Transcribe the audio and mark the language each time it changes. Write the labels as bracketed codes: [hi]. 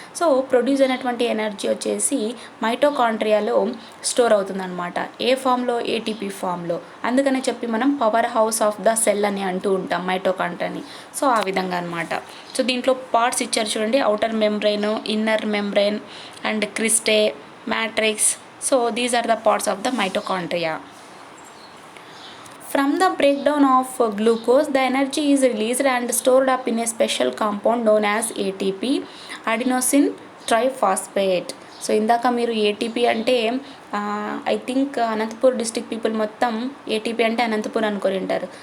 [te] So produce అయినటువంటి energy వచ్చేసి మైటోకాండ్రియాలో store అవుతుందన్నమాట. ఏ ఫామ్లో? ఏటీపీ ఫామ్లో. అందుకనే చెప్పి మనం power house of the cell అని అంటూ ఉంటాం మైటోకాండ్రియాని. సో ఆ విధంగా అనమాట. సో దీంట్లో పార్ట్స్ ఇచ్చారు చూడండి. Outer membrane, inner membrane and cristae, matrix. [en] So these are the parts of the mitochondria. From the breakdown of glucose, the energy is released and stored up in a special compound known as ATP, adenosine triphosphate. [te] So ఇందాక మీరు ATP అంటే [en] I think [te] Anantapur district people మొత్తం ATP అంటే అనంతపూర్ అనుకొని ఉంటారు.